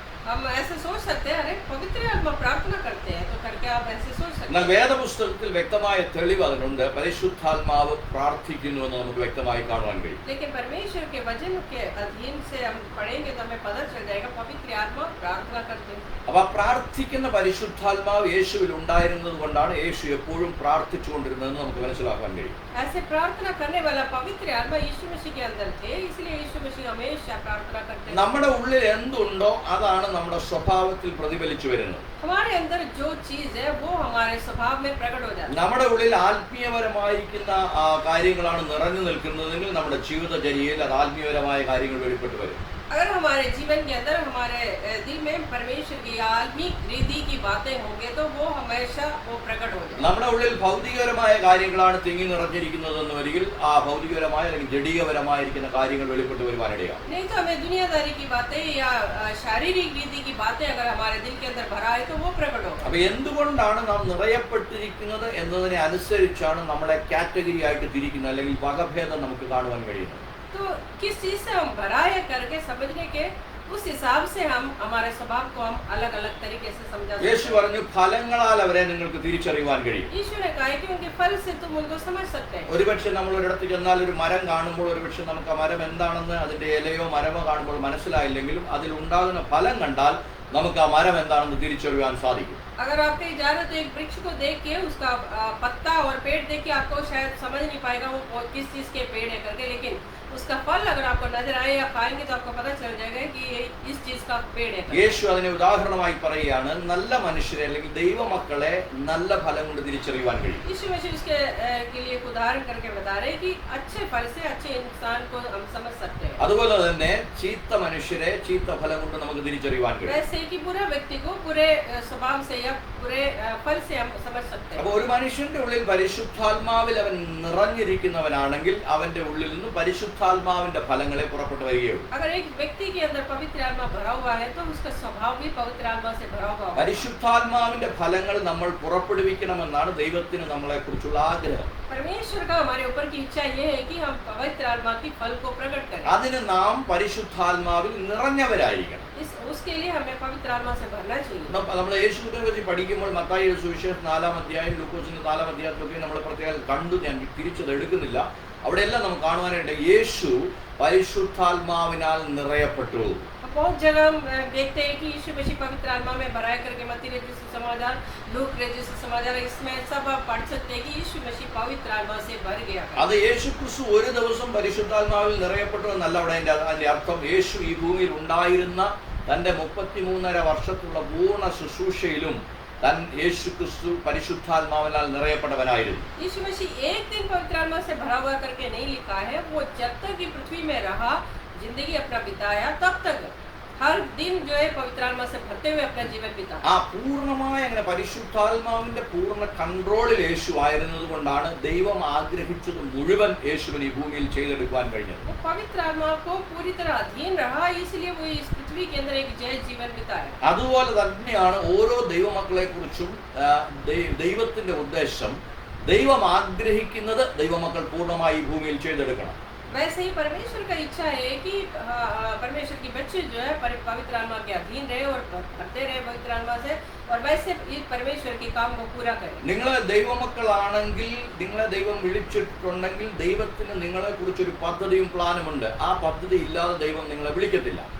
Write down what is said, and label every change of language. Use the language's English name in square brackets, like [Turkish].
[Hindi] हम ऐसे सोच सकते हैं अरे पवित्र आत्मा प्रार्थना करते हैं तो करके आप ऐसे सोच सकते [Malayalam] എന്നാൽ [Hindi] हैं। [Malayalam] വേദപുസ്തകത്തിൽ വ്യക്തമായ തെളിവ് അതിനുണ്ട്. പരിശുദ്ധാത്മാവ് പ്രാർത്ഥിക്കുന്നു എന്ന് നമുക്ക് വ്യക്തമായി കാണുവാൻ കഴിയും. [Hindi] लेकिन परमेश्वर के वचन के अधीन से हम पढ़ेंगे तो हमें पता चल जाएगा पवित्र आत्मा प्रार्थना करते हैं। [Malayalam] അപ്പൊ പ്രാർത്ഥിക്കുന്ന പരിശുദ്ധാത്മാവ് യേശുവിൽ ഉണ്ടായിരുന്നത് കൊണ്ടാണ് യേശു എപ്പോഴും പ്രാർത്ഥിച്ചുകൊണ്ടിരുന്നതെന്ന് നമുക്ക് മനസ്സിലാക്കാൻ കഴിയും. [Hindi] ऐसे प्रार्थना करने वाला पवित्र आत्मा यीशु मसीह के अंदर थे, इसलिए यीशु मसीह हमेशा प्रार्थना करते हैं। [Malayalam] നമ്മുടെ ഉള്ളിൽ എന്തുണ്ടോ അതാണ് നമ്മുടെ സ്വഭാവത്തിൽ പ്രതിഫലിച്ചു വരുന്നത്. [Hindi] हमारे अंदर जो चीज है वो हमारे स्वभाव में प्रकट हो जाती है। [Malayalam] നമ്മുടെ ഉള്ളിൽ ആത്മീയപരമായിരിക്കുന്ന കാര്യങ്ങളാണ് നിറഞ്ഞു നിൽക്കുന്നതെങ്കിൽ നമ്മുടെ ജീവിതചര്യയിൽ അത് ആത്മീയപരമായ കാര്യങ്ങൾ വെളിപ്പെട്ട് വരും. [Hindi] अगर हमारे जीवन के अंदर हमारे दिल में परमेश्वर की आत्मिक रीति की बातें होंगे तो वो हमेशा वो प्रकट हो जाए। [Malayalam] നമ്മുടെ ഉള്ളിൽ ഭൗതികപരമായ കാര്യങ്ങളാണ് തിങ്ങി നിറഞ്ഞിരിക്കുന്നതെന്ന് വരികിൽ ആ ഭൗതികപരമായ അല്ലെങ്കിൽ ജഡീകപരമായിരിക്കുന്ന കാര്യങ്ങൾ വെളിപ്പെട്ട് വരുവാനിടയാകും. [Hindi] नहीं तो हमें दुनियादारी की बातें या शारीरिक रीति की बातें अगर हमारे दिल के अंदर भरा है तो वो प्रकट होगा। [Malayalam] അപ്പൊ എന്തുകൊണ്ടാണ് നാം നിറയപ്പെട്ടിരിക്കുന്നത് എന്നതിനെ അനുസരിച്ചാണ് നമ്മളെ കാറ്റഗറി ആയിട്ട് തിരിക്കുന്നത് അല്ലെങ്കിൽ വകഭേദം നമുക്ക് കാണുവാൻ കഴിയുന്നത്. [Hindi] तो किस चीज से हम भरा है करके समझने के उस हिसाब से हम हमारे स्वभाव को हम अलग अलग तरीके से समझा सकते [Malayalam] യേശു [Hindi] हैं। [Malayalam] പറഞ്ഞു ഫലങ്ങളാൽ അവരെ നിങ്ങൾക്ക് തിരിച്ചറിയുവാൻ കഴിയും. [Hindi] यीशु ने कहा है कि उनके फल से तुम उनको समझ सकते हैं। [Malayalam] ഒരുപക്ഷെ നമ്മൾ ഒരിടത്ത് ചെന്നാൽ ഒരു മരം കാണുമ്പോൾ ഒരുപക്ഷെ നമുക്ക് ആ മരം എന്താണെന്ന് അതിന്റെ ഇലയോ മരമോ കാണുമ്പോൾ മനസ്സിലായില്ലെങ്കിലും അതിൽ ഉണ്ടാകുന്ന ഫലം കണ്ടാൽ നമുക്ക് ആ മരം എന്താണെന്ന് തിരിച്ചറിയാൻ സാധിക്കും. [Hindi] अगर आप कहीं जा रहे हो तो एक वृक्ष को देख के उसका पत्ता और पेड़ देख के आपको शायद समझ नहीं पाएगा वो किस चीज के पेड़ है करके, लेकिन उसका फल अगर आपको नजर आए या खाएंगे तो आपको पता चल जाएगा कि ये इस चीज का पेड़ है करके। [Malayalam] യേശു അതിനെ ഉദാഹരണമായി പറയുകയാണ് നല്ല മനുഷ്യരെ അല്ലെങ്കിൽ ദൈവമക്കളെ നല്ല ഫലം കൊണ്ട് തിരിച്ചറിയുവാൻ കഴിയും. [Hindi] यीशु मसीह उसके के लिए एक उदाहरण करके बता रहे हैं कि अच्छे फल से अच्छे इंसान को हम समझ सकते हैं। [Malayalam] അതുപോലെ തന്നെ ചീത്ത മനുഷ്യരെ ചീത്ത ഫലം കൊണ്ട് നമുക്ക് തിരിച്ചറിയുവാൻ കഴിയും. [Hindi] वैसे ही कि बुरा व्यक्ति को बुरे स्वभाव से या बुरे फल से हम समझ सकते हैं। [Malayalam] അപ്പോൾ ഒരു മനുഷ്യന്റെ ഉള്ളിൽ പരിശുദ്ധാത്മാവിൽ അവൻ നിറഞ്ഞിരിക്കുന്നവനാണെങ്കിൽ അവന്റെ ഉള്ളിൽ നിന്ന് പരിശുദ്ധാത്മാവിന്റെ ഫലങ്ങളെ പുറപ്പെട്ടു വരികയുള്ളൂ. [Hindi] अगर एक व्यक्ति के अंदर पवित्र आत्मा भरा हुआ है तो उसका स्वभाव भी पवित्र आत्मा से भरा हुआ होगा। [Malayalam] പരിശുദ്ധാത്മാവിന്റെ ഫലങ്ങൾ നമ്മൾ പുറപ്പെടുവിക്കണമെന്നാണ് ദൈവത്തിന് നമ്മളെ കുറിച്ചുള്ള ആഗ്രഹം. [Hindi] परमेश्वर का हमारे ऊपर की इच्छा ये है कि हम पवित्र आत्मा की फल को प्रकट करें। [Malayalam] അതിന് നാം പരിശുദ്ധാത്മാവിൽ നിറഞ്ഞവരായിരിക്കണം. [Hindi] उसके लिए हमें पवित्र आत्मा से भरना चाहिए। [Malayalam] നമ്മൾ യേശുവിനെ പറ്റി പഠിക്കുമ്പോൾ മത്തായിയുടെ സുവിശേഷം 4-ാം അധ്യായം ലൂക്കോസിന്റെ 4-ാം അധ്യായത്തിലൊക്കെ നമ്മൾ പ്രത്യേകം കണ്ടു, ഞാൻ തിരിച്ചത് എടുക്കുന്നില്ല. അവിടെയെല്ലാം നമുക്ക് കാണുവാനായിട്ട് യേശു പരിശുദ്ധാത്മാവിനാൽ നിറയപ്പെട്ടു. [Hindi] बहुत जगह हम देखते हैं कि यीशु मसीह पवित्र आत्मा में भराया करके मत्ती रचित समाचार, लूक रचित समाचार, इसमें सब आप पढ़ सकते हैं कि यीशु मसीह पवित्र आत्मा से भर गया। [Malayalam] അത് യേശു ക്രിസ്തു ഒരു ദിവസം പരിശുദ്ധാത്മാവിൽ നിറയപ്പെട്ടു എന്നല്ല അവിടെ അതിന്റെ അർത്ഥം. യേശു ഈ ഭൂമിയിൽ ഉണ്ടായിരുന്ന തന്റെ 33.5 വർഷത്തുള്ള പൂർണ്ണ ശുശ്രൂഷയിലും യേശു ക്രിസ്തു പരിശുദ്ധാത്മാവിനാൽ നിറയപ്പെട്ടവനായിരുന്നു. [Hindi] यीशु मसीह एक दिन पवित्र आत्मा से भरा हुआ करके नहीं लिखा है, वो जब तक ये पृथ्वी में रहा, जिंदगी अपना बिताया, तब तक हर दिन जो है पवित्र आत्मा से भरते हुए अपना जीवन बिताया। [Malayalam] ആ പൂർണ്ണമായ അങ്ങനെ പരിശുദ്ധാത്മാവിന്റെ പൂർണ്ണ കൺട്രോളിൽ യേശു ആയിരുന്നത് കൊണ്ടാണ് ദൈവം ആഗ്രഹിച്ചത് മുഴുവൻ യേശുവിന് ഈ ഭൂമിയിൽ ചെയ്തെടുക്കാൻ കഴിഞ്ഞത്. [Hindi] वो पवित्र आत्मा को पूरी तरह अधीन रहा, इसलिए वो इस पृथ्वी के अंदर एक जय जीवन बिताया। [Malayalam] അതുപോലെ തന്നെയാണ് ഓരോ ദൈവമക്കളെ കുറിച്ചും ദൈവത്തിന്റെ ഉദ്ദേശം. ദൈവം ആഗ്രഹിക്കുന്നത് ദൈവമക്കൾ പൂർണ്ണമായി ഈ ഭൂമിയിൽ ചെയ്തെടുക്കണം. [Hindi] वैसे ही परमेश्वर का इच्छा है कि परमेश्वर की बच्चे जो है पवित्र आत्मा के अधीन रहे और भरते रहे पवित्र आत्मा से, और वैसे इस परमेश्वर के काम को पूरा करें। [Malayalam] നിങ്ങളെ ദൈവമക്കളാണെങ്കിൽ, നിങ്ങളെ ദൈവം വിളിച്ചിട്ടുണ്ടെങ്കിൽ ദൈവത്തിന് നിങ്ങളെ കുറിച്ചൊരു പദ്ധതിയും പ്ലാനും ഉണ്ട്. ആ പദ്ധതി ഇല്ലാതെ ദൈവം നിങ്ങളെ വിളിക്കത്തില്ല.